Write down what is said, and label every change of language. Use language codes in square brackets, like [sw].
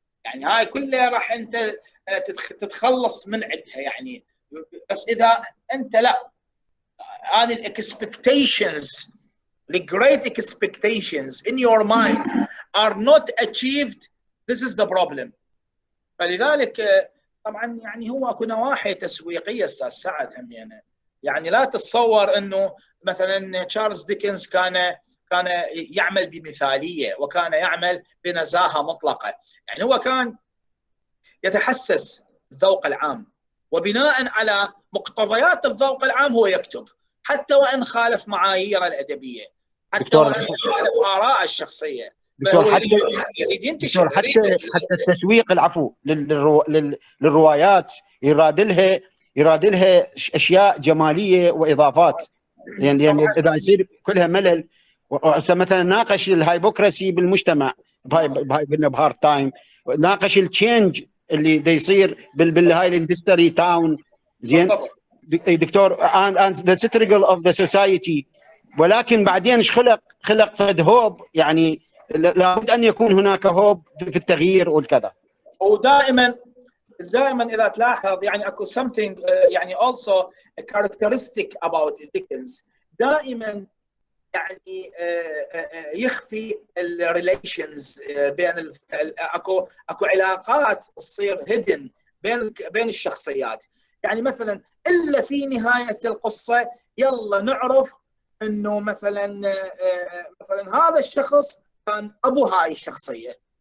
[ar] يعني هاي كلها راح انت تتخلص من عندها يعني. بس اذا انت لا هذه الاكسبكتيشنز [en] the great expectations in your mind are not achieved, this is the problem. [ar] فلذلك طبعا يعني هو اكو نواحي تسويقيه استاذ سعد هم يعني لا تتصور انه مثلا تشارلز ديكنز كان يعمل بمثاليه وكان يعمل بنزاهه مطلقه. يعني هو كان يتحسس الذوق العام وبناء على مقتضيات الذوق العام هو يكتب حتى وان خالف معايير الادبيه، حتى وان خالف آراء الشخصيه. دكتور حتى التسويق العفو للروايات يراد لها اشياء جماليه واضافات. يعني اذا يصير كلها ملل مثلا ناقش الهايبوكراسي بالمجتمع بهار تايم، ناقش التشينج اللي دا يصير بالهاي الاندستري تاون. زين دكتور [en] and the struggle of the society، [ar] ولكن بعدين ايش خلق فد هوب. يعني لابد ان يكون هناك هوب في التغيير والكذا. ودائما اذا تلاحظ يعني اكو something يعني [en] also a characteristic about Dickens. [ar] دائما يعني يخفي الريليشنز بين اكو علاقات تصير هيدن بين الشخصيات. يعني مثلا الا في نهايه القصه يلا نعرف انه مثلا هذا الشخص كان ابو هاي الشخصيه.